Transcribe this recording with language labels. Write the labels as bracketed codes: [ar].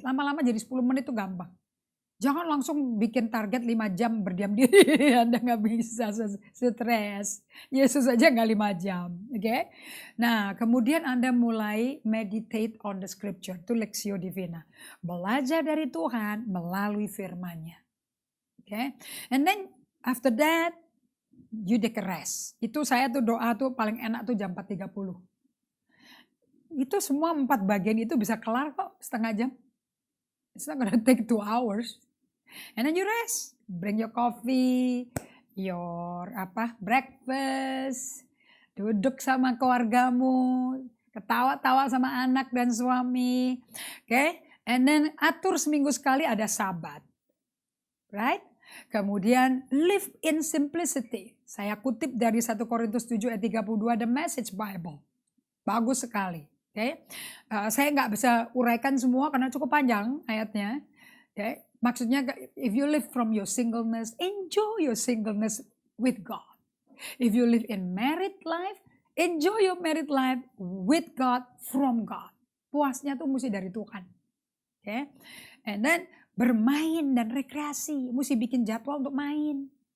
[id] Lama-lama jadi 10 menit itu gampang. Jangan langsung bikin target 5 jam berdiam diri. Anda gak bisa stres. Yesus aja gak 5 jam. Oke? Okay? Nah kemudian Anda mulai [en] meditate on the scripture. [id] Itu Lectio Divina. Belajar dari Tuhan melalui firman-Nya. Oke? Okay? [en] And then after that you take a rest. [id] Itu saya tuh doa tuh paling enak tuh jam 4.30. Itu semua 4 bagian itu bisa kelar kok setengah jam. [en] It's not gonna take 2 hours. And then you rest. Bring your coffee, your breakfast, [id] duduk sama keluargamu, ketawa-tawa sama anak dan suami. Oke, and then atur seminggu sekali ada Sabat. Right? Kemudian [en] live in simplicity. [id] Saya kutip dari 1 Korintus 7 ayat 32 The Message Bible. Bagus sekali. Okay? Saya nggak bisa uraikan semua karena cukup panjang ayatnya. [en] Okay? Maksudnya if you live from your singleness, enjoy your singleness with God. If you live in married life, enjoy your married life with God, from God. [id] Puasnya tuh mesti dari Tuhan. Okay? And then bermain dan rekreasi. Mesti bikin jadwal untuk main.